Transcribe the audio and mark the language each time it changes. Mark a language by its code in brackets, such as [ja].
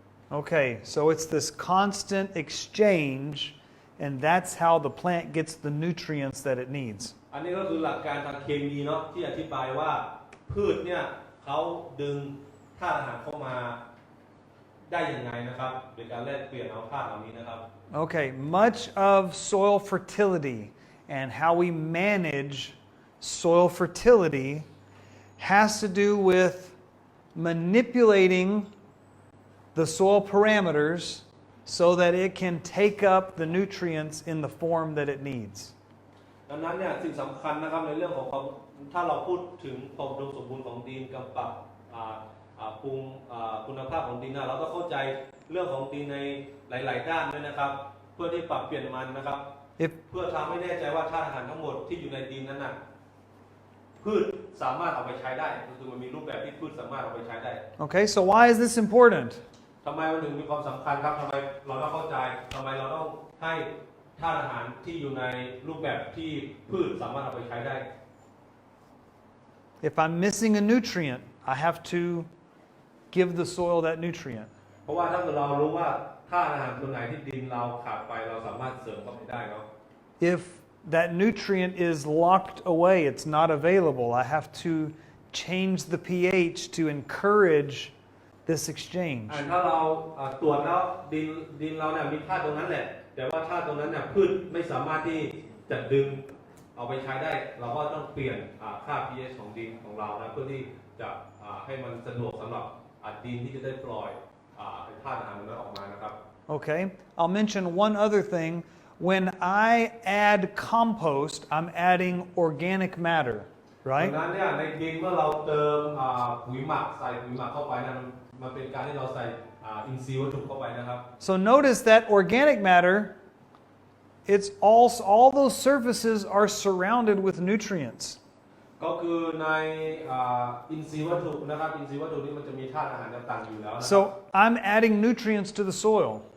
[en] Okay, so it's this constant exchange, and that's how the plant gets the nutrients that it needs. [th] อันนี้ก็คือหลักการทางเคมีเนาะที่อธิบายว่าพืชเนี่ยเขาดึงธาตุอาหารเข้ามาได้ยังไงนะครับโดยการแลกเปลี่ยนเอาธาตุเหล่านี้นะครับ [en] Okay, much of soil fertility and how we manage soil fertility has to do with manipulating the soil parameters so that it can take up the nutrients in the form that it needs. [th] ดังนั้นเนี่ยสิ่งสำคัญนะครับในเรื่องของความถ้าเราพูดถึงความอุดมสมบูรณ์ของดินกับปรับปรุงคุณภาพของดินนะเราต้องเข้าใจเรื่องของดินในหลายๆด้านด้วยนะครับเพื่อที่ปรับเปลี่ยนมันนะครับเพื่อทำให้แน่ใจว่าธาตุอาหารทั้งหมดที่อยู่ในดินนั้นน่ะพืช สามารถเอาไปใช้ได้ก็คือมันมีรูปแบบที่พืชสามารถเอาไปใช้ได้ [en] Okay, so why is this important? [th] ทำไมมันถึงมีความสำคัญครับทำไมเราต้องเข้าใจทำไมเราต้องให้ธาตุอาหารที่อยู่ในรูปแบบที่พืชสามารถเอาไปใช้ได้ [en] If I'm missing a nutrient, I have to give the soil that nutrient. [th] เพราะว่าถ้าเกิดเรารู้ว่าธาตุอาหารตัวไหนที่ดินเราขาดไปเราสามารถเสริมเข้าไปได้เนาะ [en] If that nutrient is locked away, it's not available, I have to change the pH to encourage this exchange. [th] ถ้าเราตรวจแล้วดินเราเนี่ยมีธาตุตรงนั้นแหละแต่ว่าธาตุตรงนั้นเนี่ยพืชไม่สามารถที่จะดึงเอาไปใช้ได้เราก็ต้องเปลี่ยนค่า pH ของดินของเรานะเพื่อที่จะให้มันสะดวกสำหรับดินที่จะได้ปล่อยธาตุอาหารนั้นออกมานะครับ [en] Okay, I'll mention one other thing. When I add compost, I'm adding organic matter, [th] ดั [en] right? [th] งนั้นเนี่ยในดินเมื่อเราเติมปุ๋ยหมักใส่ปุ๋ยหมักเข้าไปนะมันเป็นการที่เราใส่อินทรีย์วัตถุเข้าไปนะครับ [en] So notice that organic matter, it's all those surfaces are surrounded with nutrients. [th] ก็คือในอินทรีย์วัตถุนะครับอินทรีย์วัตถุนี้มันจะมีธาตุอาหารต่างๆอยู่แล้วนะ [en] So I'm adding nutrients to the soil.